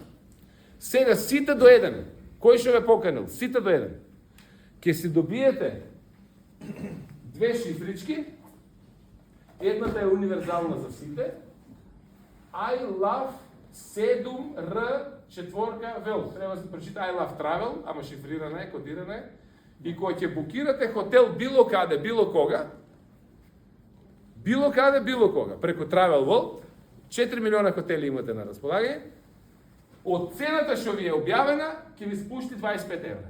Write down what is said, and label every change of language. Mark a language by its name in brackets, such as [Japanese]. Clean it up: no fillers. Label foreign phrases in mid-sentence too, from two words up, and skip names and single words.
[Macedonian] Сега сите до еден, кој што ве поканил, сите до еден, ќе си добиете 2 шифрички, едната е универзална за сите, [English] I love 7R4 Вел. [Macedonian] Треба да се прочита [English] I love travel, [Macedonian] ама шифрирана е, кодирана е. И кога ќе букирате хотел било каде, било кога, преку Travel World, 4 милиона хотели имате на располагање, од цената што ви е објавена, ќе ви спушти 25 евра.